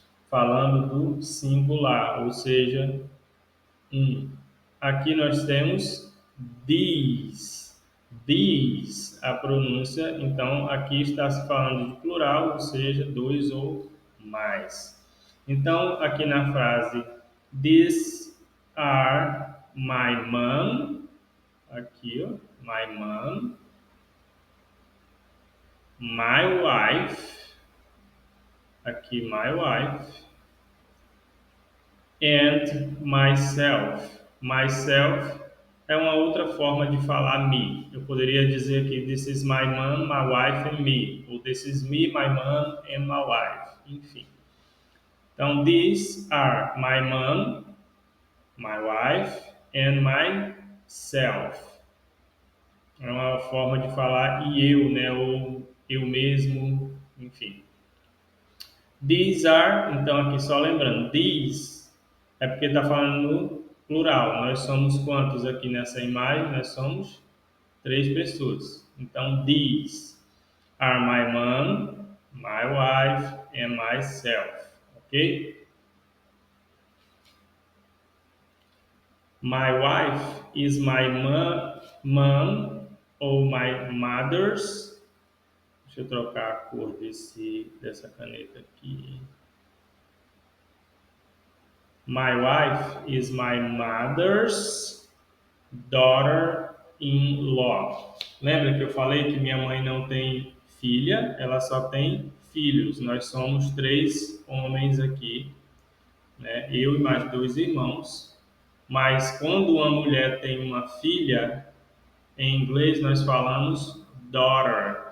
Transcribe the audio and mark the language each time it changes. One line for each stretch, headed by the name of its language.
Portuguese: Falando do singular, ou seja, um. Aqui nós temos these. These, a pronúncia, então aqui está se falando de plural, ou seja, dois ou mais. Então, aqui na frase,
English: these are my mom, aqui, ó, my mom, my wife, aqui, my wife, and myself.
Portuguese: Myself é uma outra forma de falar me. Eu poderia dizer aqui,
English: this is my mom, my wife and me. Ou this is me, my mom and my wife.
Portuguese: Enfim. Então,
English: these are my mom, my wife and myself.
Portuguese: É uma forma de falar e eu, né? Ou eu mesmo, enfim. These are, então aqui só lembrando, these é porque está falando no plural. Nós somos quantos aqui nessa imagem? Nós somos 3 pessoas.
English: Então, these are my mom, my wife and myself. Ok? My wife is my mom ou my mother's.
Portuguese: Deixa eu trocar a cor dessa caneta aqui.
English: My wife is my mother's daughter-in-law.
Portuguese: Lembra que eu falei que minha mãe não tem filha, ela só tem filhos. Nós somos 3 homens aqui, né? Eu e mais 2 irmãos. Mas quando uma mulher tem uma filha, em inglês nós falamos daughter.